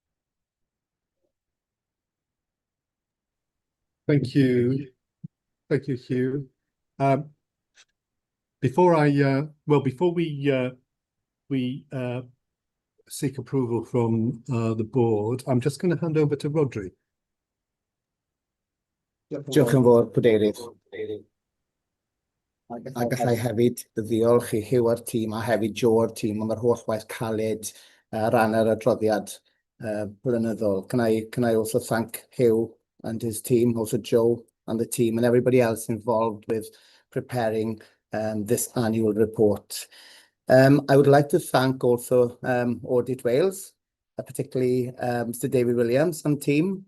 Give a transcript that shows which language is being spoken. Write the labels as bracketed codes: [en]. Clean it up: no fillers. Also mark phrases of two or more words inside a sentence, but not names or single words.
[en] Thank you. Thank you, Hugh. Before we seek approval from the board, I'm just going to hand over to Rodri. [cy] Diolch yn fawr, Cadeirydd. A gallai hefyd ddiolch I Hugh a'r tîm, a hefyd Joe a'r tîm am yr holl waith caled ran yr adroddiad blynyddol. [en] Can I also thank Hugh and his team, also Joe and the team and everybody else involved with preparing this annual report. I would like to thank also Audit Wales, particularly Mr David Williams and team.